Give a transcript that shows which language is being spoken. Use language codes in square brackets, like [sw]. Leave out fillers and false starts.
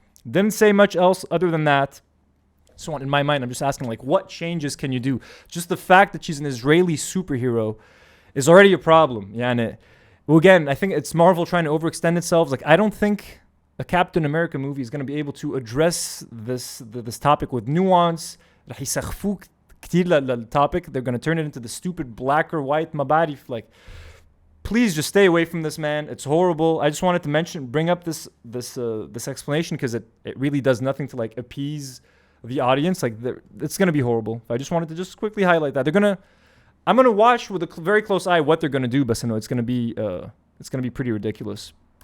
[en] Didn't say much else other than that. So in my mind, I'm just asking, like, what changes can you do? Just the fact that she's an Israeli superhero is already a problem. Yeah, well, again, I think it's Marvel trying to overextend itself. Like, I don't think a Captain America movie is going to be able to address this topic with nuance. [ar] رح يسخفوه كتير للtopic. [en] They're going to turn it into the stupid black or white mabarif. Like, please just stay away from this, man. It's horrible. I just wanted to bring up this explanation because it really does nothing to like appease the audience. Like, it's going to be horrible. I just wanted to just quickly highlight that. I'm going to watch with a very close eye what they're going to do, but it's going to be pretty ridiculous.